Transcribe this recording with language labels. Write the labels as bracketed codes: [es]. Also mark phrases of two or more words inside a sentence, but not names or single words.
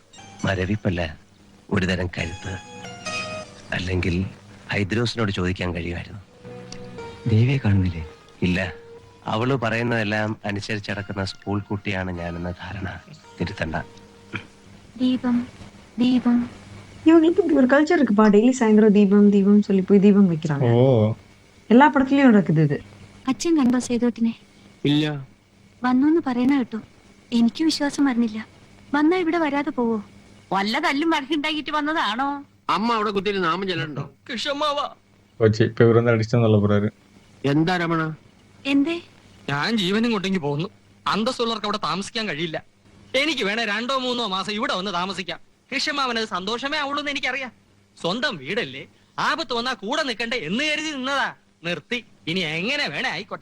[ml] മരവിപ്പല്ല, ഒരുതരം കരുത്ത്. അല്ലെങ്കിൽ ഹൈദ്രോസിനോട് ചോദിക്കാൻ കഴിയുമായിരുന്നു. ദേവിയെ കാണുന്നില്ലേ? ഇല്ല, അവള് പറയുന്നതെല്ലാം അനുസരിച്ചടക്കുന്ന സ്കൂൾ കുട്ടിയാണ് ഞാനെന്ന ധാരണ തിരുത്തണ്ട. ദീപം ദീപം [ta] இவங்களுக்கு இப்படி ஒரு கல்ச்சர் இருக்குப்பா. டெய்லி சாயந்தரம் தீபம் தீபம் சொல்லி போய் தீபம் வைக்கிறாங்க. ஓ [ml] എല്ലാ പടത്തിലും നടക്കുന്നത് ഇത്. അച്ഛൻ കണ്ടോ സേതുട്ടിനെ? ഇല്ല. വന്നു പറയണ കേട്ടു. എനിക്ക് വിശ്വാസം വരുന്നില്ല. വന്നാ ഇവിടെ വരാതെ പോവോ? വല്ല തല്ലും വഴക്കുണ്ടാക്കിട്ട് വന്നതാണോ? അമ്മ അവിടെ കുത്തിരി നാമം ചെല്ലണ്ടോ? കിഷമ്മാവാ, [ta] போச்சு. இப்ப இவர் வந்து அடிச்சுன்னு சொல்ல போறாரு. [ml] എന്താ രമണ? എന്തേ? ഞാൻ ജീവനും കൊണ്ടെങ്കിൽ പോകുന്നു. അന്തസ്സുള്ളവർക്ക് അവിടെ താമസിക്കാൻ കഴിയില്ല. എനിക്ക് വേണേ 2 or 3 മാസം ഇവിടെ വന്ന് താമസിക്കാം. കൃഷ്ണമാവനത് സന്തോഷമേ ആവുള്ളൂ എന്ന് എനിക്കറിയാം. സ്വന്തം വീടല്ലേ, ആപത്ത് വന്നാ കൂടെ നിൽക്കണ്ടേ എന്ന് കരുതി നിന്നതാ. നിർത്തി. ഇനി എങ്ങനെ വേണേ ആയിക്കോട്ടെ.